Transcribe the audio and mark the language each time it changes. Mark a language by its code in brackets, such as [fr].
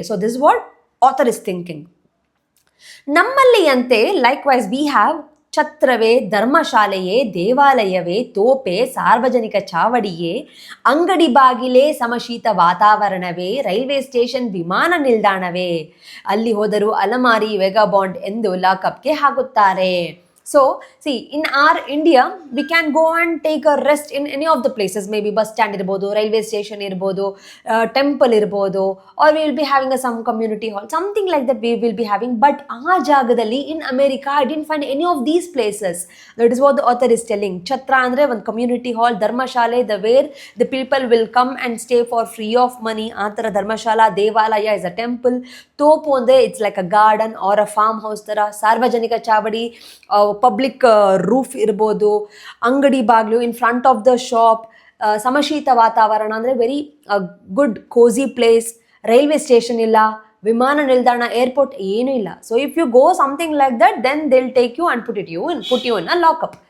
[en] So this what author is thinking. [kn] ನಮ್ಮಲ್ಲಿಯಂತೆ [en] likewise we have [kn] ಛತ್ರವೇ, ಧರ್ಮಶಾಲೆಯೇ, ದೇವಾಲಯವೇ, Tope, ಸಾರ್ವಜನಿಕ ಚಾವಡಿಯೇ, ಅಂಗಡಿ ಬಾಗಿಲೇ, ಸಮಶೀತ ವಾತಾವರಣವೇ, railway station, ವಿಮಾನ ನಿಲ್ದಾಣವೇ, ಅಲ್ಲಿ ಹೋದರೂ ಅಲಮಾರಿ, ವೆಗಾಬಾಂಡ್ ಎಂದು ಲಾಕಪ್ಗೆ ಹಾಕುತ್ತಾರೆ. [en] So, see, in our India, we can go and take a rest in any of the places. Maybe bus stand [kn] irbodu, [en] railway station irbodu, temple irbodu, or we will be having some community hall, something like that we will be having. But [kn] aa jagadalli [en] in America, I didn't find any of these places. That is what the author is telling. Chhatra andre one community hall, dharmashale, where the people will come and stay for free of money. Antara dharmashala, devalaya is a temple. [kn] Topu andre [en] it's like a garden or a farmhouse tara. [kn] Sarvajanika chavadi, [en] public roof [kn] ಇರ್ಬೋದು, ಅಂಗಡಿ ಬಾಗಿಲು, [en] in front of the shop, [kn] ಸಮಶೀತ ವಾತಾವರಣ ಅಂದರೆ [en] Very good cosy place. [kn] Railway station ಇಲ್ಲ, ವಿಮಾನ ನಿಲ್ದಾಣ, airport ಏನೂ ಇಲ್ಲ. [en] So if you go something like that, then they will take you and put you in a lockup.